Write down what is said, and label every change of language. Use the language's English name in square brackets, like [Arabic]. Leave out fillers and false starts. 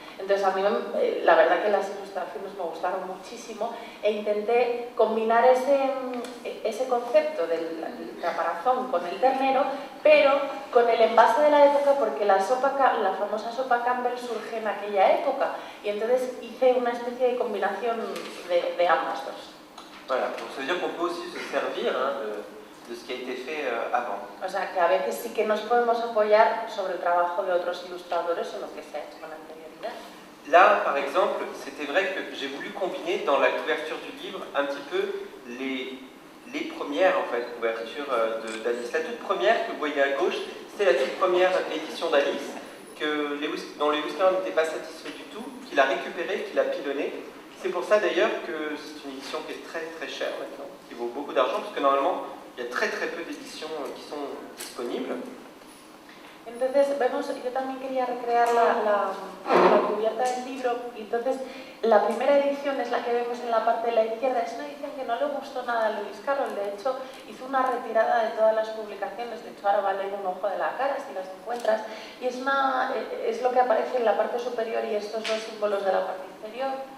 [Spanish] Entonces a mí la verdad que las ilustraciones me gustaron muchísimo e intenté combinar ese concepto del caparazón con el ternero, pero con el envase de la época, porque la famosa sopa Campbell surge en aquella época y entonces hice una especie de combinación de ambas dos. [French] Voilà, donc ça veut dire qu'on peut aussi se servir de ce qui a été fait avant. [Spanish] O sea, que a veces sí que nos podemos apoyar sobre el trabajo de otros ilustradores o lo que se ha hecho con anterioridad. [French] Là, par exemple, c'était vrai que j'ai voulu combiner dans la couverture du livre un petit peu les premières en fait, couvertures d'Alice. La toute première que vous voyez à gauche, c'était la toute première édition d'Alice, dont Lewis Carroll n'était pas satisfait du tout, qu'il a récupérée, qu'il a pilonnée. C'est pour ça d'ailleurs que c'est une édition qui est très très chère maintenant, qui vaut beaucoup d'argent, parce que normalement, il y a très très peu d'éditions qui sont disponibles. [Spanish] Entonces, vemos, yo también quería recrear la cubierta del libro, y entonces la primera edición es la que vemos en la parte de la izquierda. Es una edición que no le gustó nada a Lewis Carroll, de hecho hizo una retirada de todas las publicaciones, de hecho ahora va a leer un ojo de la cara si las encuentras, y es lo que aparece en la parte superior y estos dos símbolos de la parte inferior.